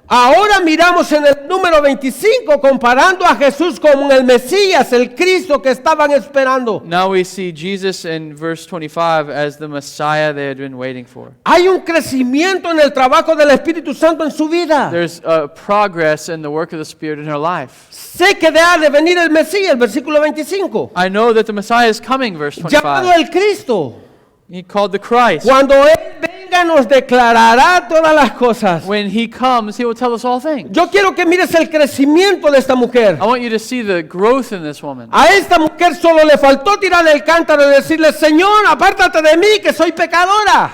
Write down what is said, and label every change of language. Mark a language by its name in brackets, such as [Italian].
[Spanish] Ahora miramos en el número 25 comparando a Jesús con el Mesías, el Cristo que estaban esperando. [English] Now we see Jesus in verse 25 as the Messiah they had been waiting for. [Spanish] Hay un crecimiento en el trabajo del Espíritu Santo en su vida. [English] There's progress in the work of the Spirit in her life. [Spanish] Sé que ha de venir el Mesías, el versículo 25. [English] I know that the Messiah is coming, verse [Spanish] Llamado [English] 25. [Spanish] el Cristo. [English] He called the Christ. [Spanish] Cuando Él venga nos declarará todas las cosas. [English] When he comes, he will tell us all things. [Spanish] Yo quiero que mires el crecimiento de esta mujer. [English] I want you to see the growth in this woman. [Spanish] A esta mujer solo le faltó tirar el cántaro y decirle, Señor, apártate de mí, que soy pecadora.